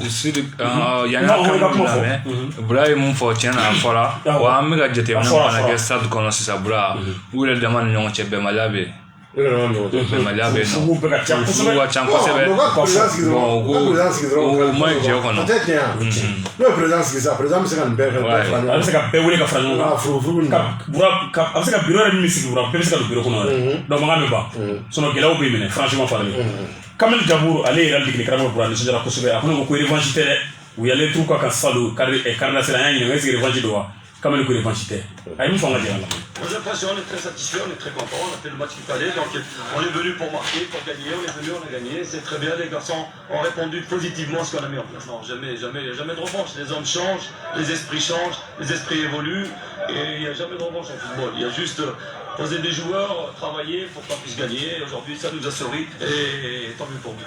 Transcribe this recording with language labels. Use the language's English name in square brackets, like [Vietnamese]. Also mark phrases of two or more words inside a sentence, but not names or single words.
[Bambara] yanni an ka mun lamɛn bura ye mun fɔ tiɲɛ na a fɔra wa an bɛ ka jateminɛ fana kɛ Stade kɔnɔ sisan bura u yɛrɛ dama ni ɲɔgɔn cɛ bɛnbaliya bɛ yen bɛnbaliya bɛ yen nɔ sugu ka ca kosɛbɛ o ma jɛ kɔnɔ n'o ye président sigi sisan président bɛ se ka nin bɛɛ kɛ a bɛ se ka bɛɛ wele ka fara ɲɔgɔn kan furufuru a bɛ se ka bureau yɛrɛ min sigi bura bɛɛ bɛ se ka don bureau kɔnɔ yɛrɛ donc mankan bɛ ban sinon gɛlɛyaw bɛ minɛ [French] franchement parler [Bambara] Kamel Jaburu ale yɛrɛ degeli karamɔgɔ bura nisɔndiyara kosɛbɛ a fana ko revanche tɛ dɛ u yalen t'u ka salon Cardinal an y'a ɲininka [French] est-ce que revanche [Bambara] don wa Kamel ko revanche tɛ a ye mun fɔ an ka jɛ a la. [French] J'ai l'impression, on est très satisfait, on est très content, on a fait le match qu'il fallait, donc on est venu pour marquer, pour gagner, on est venu, on a gagné, c'est très bien, les garçons ont répondu positivement à ce qu'on a mis en place. Non, jamais de revanche, les hommes changent, les esprits changent, les esprits évoluent, et il n'y a jamais de revanche en football, il y a juste poser des joueurs, travailler pour qu'on puisse gagner, aujourd'hui ça nous a souri, et tant mieux pour nous.